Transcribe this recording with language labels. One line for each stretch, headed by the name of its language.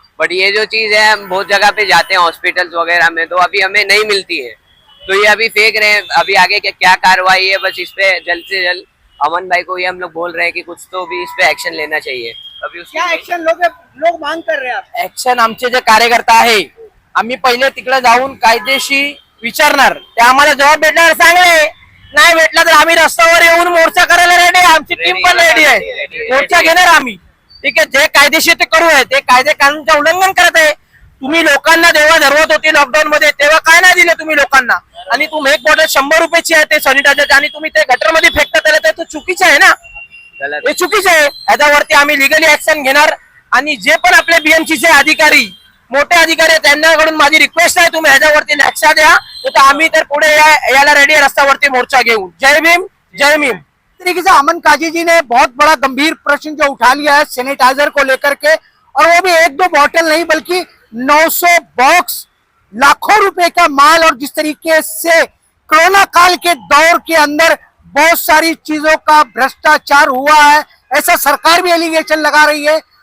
Hindi: But ये जो चीज है हम बहुत जगह पे जाते हैं हॉस्पिटल्स वगैरह में, तो अभी हमें नहीं मिलती है, तो ये अभी फेंक रहे हैं। अभी आगे क्या कार्रवाई है, बस इस पे जल्द से जल्द अमन भाई को ये हम लोग बोल रहे हैं कि कुछ तो भी इस पे एक्शन लेना चाहिए। अभी क्या एक्शन लोग मांग कर रहे हैं?
Marathi: ऍक्शन आमचे जे कार्यकर्ता आहे आम्ही पहिले तिकडे जाऊन कायदेशीर विचारणार, ते आम्हाला जबाब भेटणार, सांगले नाही भेटला तर आम्ही रस्त्यावर येऊन मोर्चा करायला रेडी आहे. आमची टीम पण रेडी आहे. मोर्चा घेणार आम्ही. ठीक आहे, जे कायदेशीर ते करू आहे. ते कायदे कानूनचं उल्लंघन करत आहे. तुम्ही लोकांना देवा धरवत होती लॉकडाऊन मध्ये, तेव्हा काय नाही दिले तुम्ही लोकांना. आणि तुम्ही एक बॉटल 100 रुपयाची आहे ते सॅनिटायझर आणि तुम्ही ते गटरमध्ये फेकता, त्याला ते चुकीचं आहे ना. हे चुकीचं आहे. याच्यावरती आम्ही लिगली ऍक्शन घेणार. आणि जे पण आपले बीएमसीचे अधिकारी, मोठे अधिकारी आहेत, त्यांच्याकडून माझी रिक्वेस्ट आहे, तुम्ही ह्याच्यावरती लक्ष द्या. तर आम्ही तर पुढे याला रेडी आहे रस्त्यावरती मोर्चा घेऊन. जय भीम, जय भीम.
Hindi: तरीके से अमन काजी जी ने बहुत बड़ा गंभीर प्रश्न जो उठा लिया है सैनिटाइजर को लेकर के, और वो भी एक दो बॉटल नहीं बल्कि 900 बॉक्स, लाखों रुपए का माल। और जिस तरीके से कोरोना काल के दौर के अंदर बहुत सारी चीजों का भ्रष्टाचार हुआ है, ऐसा सरकार भी एलिगेशन लगा रही है।